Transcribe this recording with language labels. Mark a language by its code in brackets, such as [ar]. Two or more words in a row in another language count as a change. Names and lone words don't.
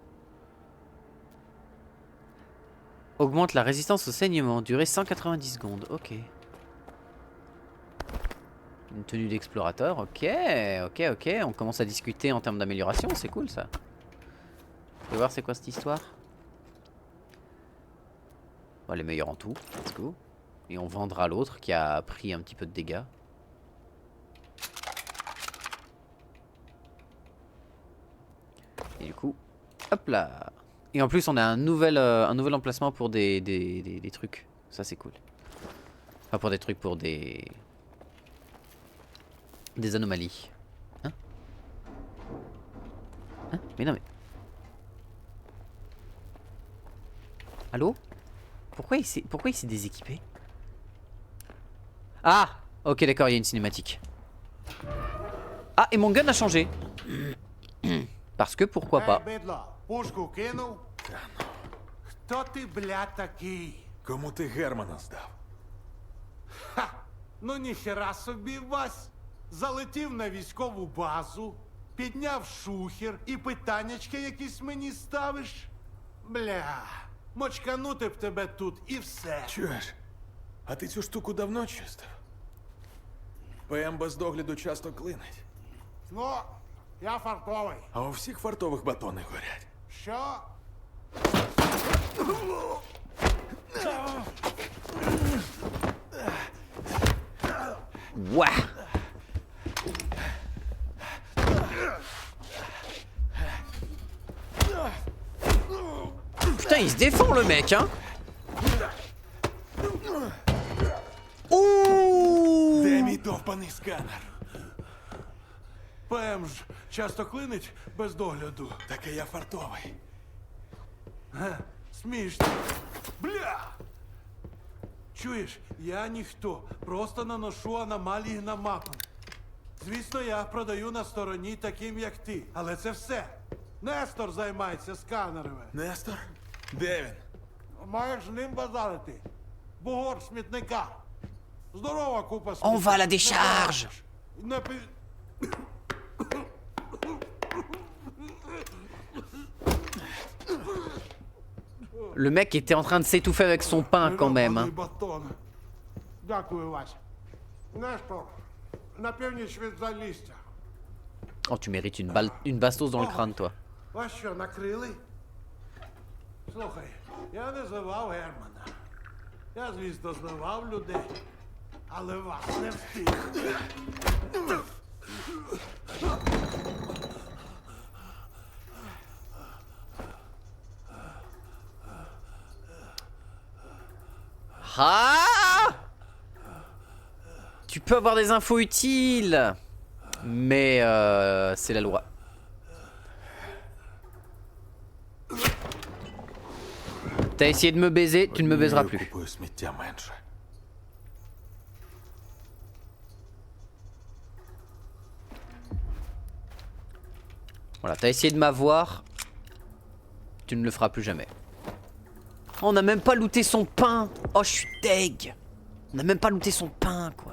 [fr] Augmente la résistance au saignement, durée 190 secondes, ok. Une tenue d'explorateur, ok, ok. On commence à discuter en termes d'amélioration, c'est cool ça. Je vais voir c'est quoi cette histoire. Bon, les meilleurs en tout, [en] let's go. [fr] Et on vendra l'autre qui a pris un petit peu de dégâts. Et du coup, hop là. Et en plus on a un nouvel emplacement pour des trucs. Ça c'est cool. Enfin pour des trucs, pour des anomalies. Hein? Hein? Mais non mais... Allô? Pourquoi il s'est déséquipé? Ah! Ok d'accord, il y a une cinématique. Ah, et mon gun a changé. Parce que pourquoi pas? [uk] Бидло, пушку кинув? Хто ти, бля, такий? Кому ти Германа здав? Ха! Ну ніхера собі, Вась. Залетів на військову базу, підняв шухер і питаннячки якісь мені ставиш? Бля, мочканути б тебе тут і все. Чуєш? А ти цю штуку давно чистив? ПМ без догляду часто клинить. Ну, я фартовий. А у всіх фартових батони горять. Що? [fr] Ouah. Putain, il se défend le mec, hein. Ouh. [uk] Де мій довбаний сканер? ПМ ж часто клинить без догляду. Таке я фартовий. Смішно. Бля! Чуєш, я ніхто. Просто наношу аномалії на мапу. Звісно, я продаю на стороні таким, як ти. Але це все. Нестор займається сканерами. Нестор? Де він? Маєш з ним базарити. Бугор смітника. Здорова купа [fr] On [uk] сміття. [fr] va la [uk] Не [fr] décharge. [uk] бачиш. Не пи... [fr] Le mec était en train de s'étouffer avec son pain quand même, hein. [uk] Батон. Дякую, Вася. Нестор, на північ від Залісся. [fr] Oh, tu mérites une bastos dans le crâne, toi. [uk] Вас що, накрили? Слухай, я не зливав Германа. Я, звісно, зливав людей. Але вас не встиг. [fr] Ah! Tu peux avoir des infos utiles, mais c'est la loi. T'as essayé de me baiser, tu ne me baiseras plus. [uk] Купую сміття менше. [fr] Voilà, t'as essayé de m'avoir, tu ne le feras plus jamais. Oh, on n'a même pas looté son pain. Oh, je suis deg. On n'a même pas looté son pain, quoi.